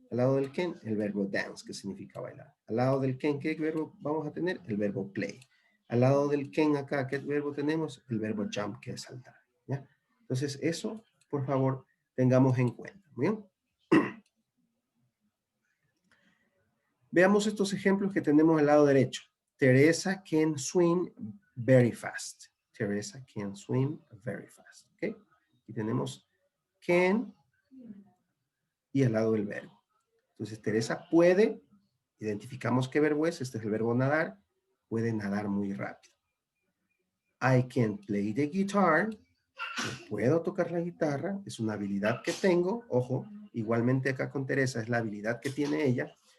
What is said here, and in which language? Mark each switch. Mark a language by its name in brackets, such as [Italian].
[Spanish] Al lado del can, el verbo dance, que significa bailar. Al lado del can, ¿qué verbo vamos a tener? El verbo play. Al lado del can acá, ¿qué verbo tenemos? El verbo jump, que es saltar. ¿Ya? Entonces, eso, por favor, tengamos en cuenta. ¿Bien? Veamos estos ejemplos que tenemos al lado derecho. [English] Teresa can swim very fast. Teresa can swim very fast. [Spanish] ¿Ok? Y tenemos can y al lado del verbo. Entonces, Teresa puede, identificamos qué verbo es, este es el verbo nadar, puede nadar muy rápido. [English] I can play the guitar, [Spanish] puedo tocar la guitarra, es una habilidad que tengo, ojo, igualmente acá con Teresa es la habilidad que tiene ella.